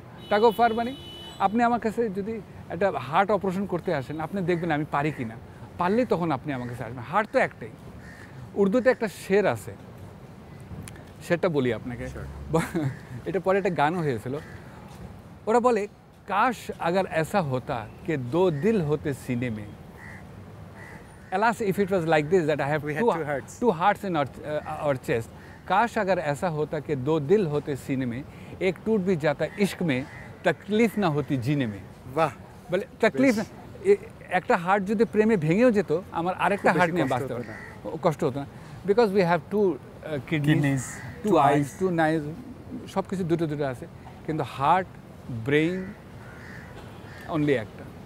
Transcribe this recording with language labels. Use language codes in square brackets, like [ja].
[bn] Tug of war মানে আপনি আমার কাছে যদি একটা হার্ট অপারেশন করতে আসেন, আপনি দেখবেন আমি পারি কি না, পারলেই তখন আপনি আমার কাছে আসবেন। হার্ট তো একটাই। উর্দুতে একটা শের আছে, সেটা বলি আপনাকে, এটা পরে একটা গানও হয়েছিল। ওরা বলে, কাশ [hi] अगर ऐसा होता कि दो दिल होते सीने में, [en] alas if it was like this that I have two hearts in our chest, [hi] काश अगर ऐसा होता कि दो दिल होते सीने में, एक टूट भी जाता इश्क में, तकलीफ ना होती जीने में। [bn] বাহ, বলে তকলিফ, একটা হার্ট যদি প্রেমে ভেঙেও যেত, আমার আরেকটা হার্ট নিয়ে বাঁচতে হতো না, কষ্ট হতো না, [en] because we have two kidneys, two eyes, two knees, [bn] সব কিছু দুটো আছে, কিন্তু হার্ট, ব্রেইন অনলি একটা।